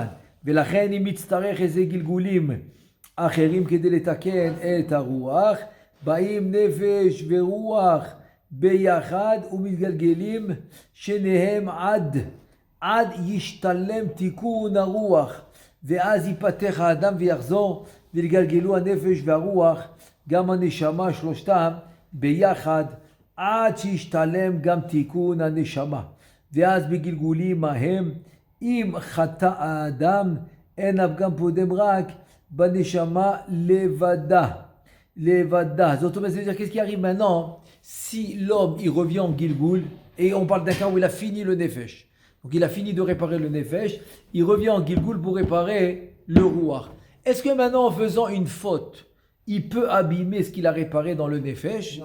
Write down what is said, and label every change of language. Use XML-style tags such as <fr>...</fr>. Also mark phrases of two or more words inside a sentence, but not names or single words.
<he>ולכן אם יצטרך איזה גלגולים אחרים כדי לתקן את הרוח, באים נפש ורוח ביחד ומתגלגלים שניהם עד ישתלם תיקון הרוח, ואז ייפתח האדם ויחזור, ולגלגלו הנפש והרוח, גם הנשמה, שלושתם ביחד, עד שישתלם גם תיקון הנשמה. ואז בגלגולים ההם, אם חטא האדם, אין הפגם פודם רק בנשמה לבדה. זאת אומרת,</he> <fr>c'est-à-dire, qu'est-ce qui arrive maintenant si l'homme il revient en Gilgul, et on parle d'un cas où il a fini le nefesh. Donc il a fini de réparer le nefesh, il revient en Gilgul pour réparer le ruach. Est-ce que maintenant en faisant une faute, il peut abîmer ce qu'il a réparé dans le nefesh?</fr>